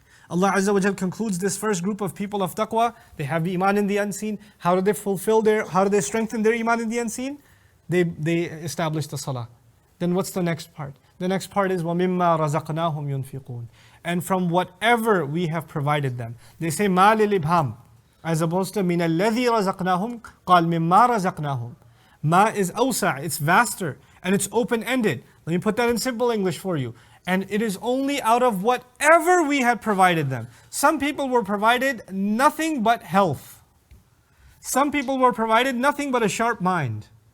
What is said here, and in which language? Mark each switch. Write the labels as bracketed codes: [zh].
[en] Allah Azza wa Jal concludes this first group of people of taqwa. They have the iman in the unseen. How do they strengthen their iman in the unseen? They establish the salah. Then what's the next part? The next part is [ar] وَمِمَّا رَزَقْنَاهُمْ يُنْفِقُونَ. [en] And from whatever we have provided them. They say [ar] مَا لِلْإِبْهَامِ, as opposed to مِنَ الَّذِي رَزَقْنَاهُمْ قَالْ مِمَّا رَزَقْنَاهُمْ. [en] Ma is awsa', it's vaster, and it's open-ended. Let me put that in simple English for you. And it is only out of whatever we had provided them. Some people were provided nothing but health. Some people were provided nothing but a sharp mind.